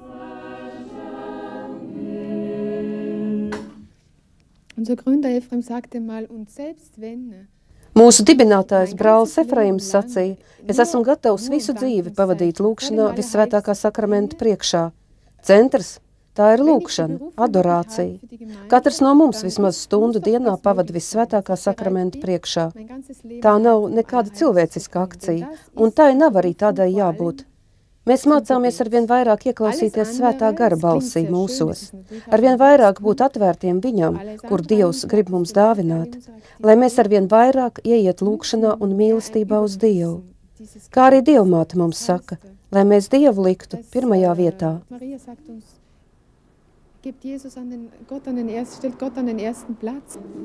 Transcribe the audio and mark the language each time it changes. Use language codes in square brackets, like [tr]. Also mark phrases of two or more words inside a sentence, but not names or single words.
[de] Unser Gründer Ephraim sagte mal, und selbst wenn [lv] Mūsu dibinātājs brālis Efraims sacīja, es esmu gatavs visu dzīvi pavadīt lūkšanā visvētākā sakramenta priekšā. Centrs, tā ir lūkšana, adorācija. Katrs no mums vismaz stundu dienā pavada visvētākā sakramenta priekšā. Tā nav nekāda cilvēciska akcija, un tai nav arī tādai jābūt. Mēs mācāmies arvien vairāk ieklausīties svētā gara balsī mūsos, arvien vairāk būt atvērtiem viņam, kur Dievs grib mums dāvināt, lai mēs arvien vairāk ieiet lūkšanā un mīlestībā uz Dievu. Kā arī Dievmāte mums saka, lai mēs Dievu liktu pirmajā vietā. [de] Stellt Gott an den ersten Platz.